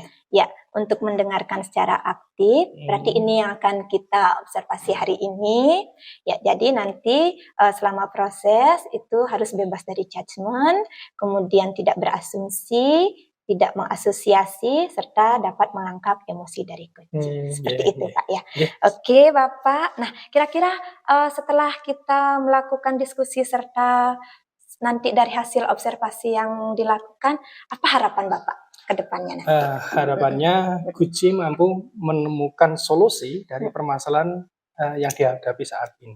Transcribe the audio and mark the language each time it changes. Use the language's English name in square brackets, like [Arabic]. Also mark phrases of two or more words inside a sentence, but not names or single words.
[Indonesian] Ya, untuk mendengarkan secara aktif, berarti ini yang akan kita observasi hari ini. Ya, jadi nanti selama proses itu harus bebas dari judgement, kemudian tidak berasumsi, tidak mengasosiasi, serta dapat menangkap emosi dari coaching. Seperti Nggih, itu, nggih. Pak ya. Nggih. Oke, Bapak. Nah, kira-kira setelah kita melakukan diskusi serta nanti dari hasil observasi yang dilakukan, apa harapan Bapak ke depannya nanti? Harapannya Guci mampu menemukan solusi dari permasalahan, yang dihadapi saat ini.